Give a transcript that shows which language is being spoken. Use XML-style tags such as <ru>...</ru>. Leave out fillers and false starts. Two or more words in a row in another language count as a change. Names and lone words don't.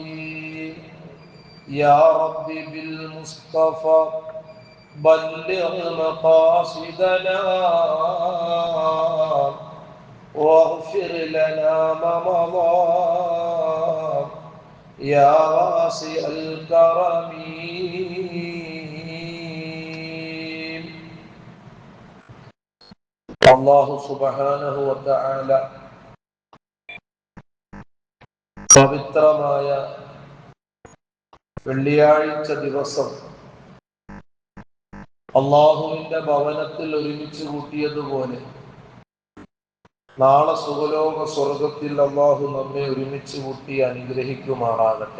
<ar>يا رب بالمصطفى بلغ مقاصدنا واغفر لنا ما مضى يا واسع الكرم. الله سبحانه وتعالى</ar> <ml>പവിത്രമായ വെള്ളിയാഴ്ച ദിവസം അല്ലാഹുവിന്റെ ഭവനത്തിൽ ഒരുമിച്ച് കൂട്ടിയതുപോലെ നാളെ സുഖലോക സ്വർഗത്തിൽ അല്ലാഹു നമ്മെ ഒരുമിച്ച് കൂട്ടി അനുഗ്രഹിക്കുമാറാകട്ടെ.</ml>